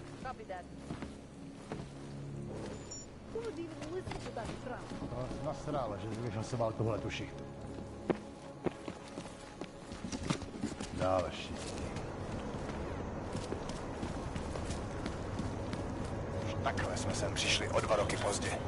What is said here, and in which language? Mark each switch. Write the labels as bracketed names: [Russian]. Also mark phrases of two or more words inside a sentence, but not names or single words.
[English] Copy that. Who would even listen to that crap? [Czech] Насрала, že vyfasoval tuhletu šichtu. Další. Už takhle jsme sem přišli o 2 roky pozdě.